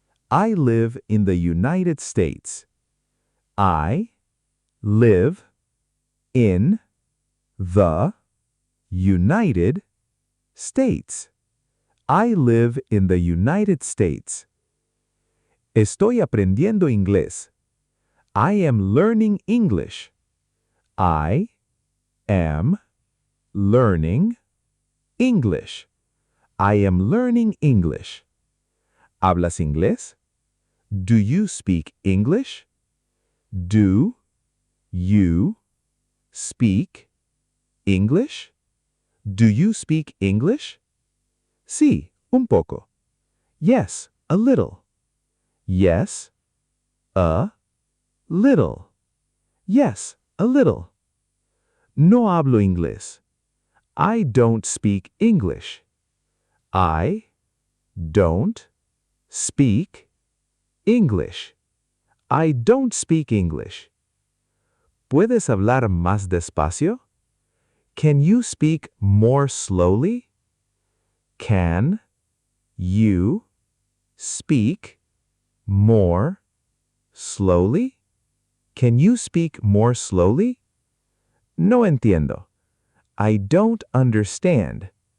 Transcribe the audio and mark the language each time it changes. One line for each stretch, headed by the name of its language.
English: I live in the United States. I live in the United States. I live in the United States.
Spanish: Estoy aprendiendo inglés.
English: I am learning English. I am learning English. I am learning English.
Spanish: ¿Hablas inglés?
English: Do you speak English? Do you speak English? Do you speak English?
Spanish: Sí, un poco.
English: Yes, a little. Yes, a little. Yes, a little.
Spanish: No hablo inglés.
English: I don't speak English. I don't speak English. I don't speak English.
Spanish: ¿Puedes hablar más despacio?
English: Can you speak more slowly? Can you speak more slowly? Can you speak more slowly?
Spanish: No entiendo.
English: I don't understand.